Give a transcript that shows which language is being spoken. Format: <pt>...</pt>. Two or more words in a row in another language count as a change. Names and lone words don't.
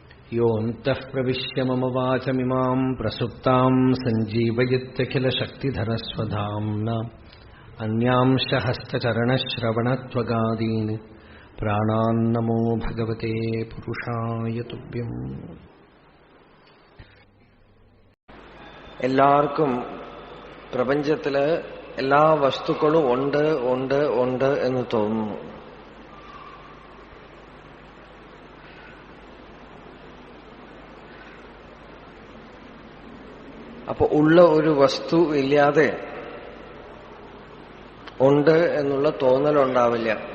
<sa>योऽन्तः प्रविश्य मम वाचमिमाम् प्रसुप्ताम् सञ्जीवयत्यखिलशक्तिधरस्वधाम्ना अन्यांश हस्तचरणश्रवणत्वगादीन् प्राणान्नमो भगवते पुरुषाय तुभ्यम्.</sa> <ml>എല്ലാവർക്കും പ്രപഞ്ചത്തില് എല്ലാ വസ്തുക്കളും ഉണ്ട് ഉണ്ട് ഉണ്ട് എന്ന് തോന്നുന്നു. അപ്പൊ ഉള്ള ഒരു വസ്തു ഇല്ലാതെ ഉണ്ട് എന്നുള്ള തോന്നലുണ്ടാവില്ല.</ml>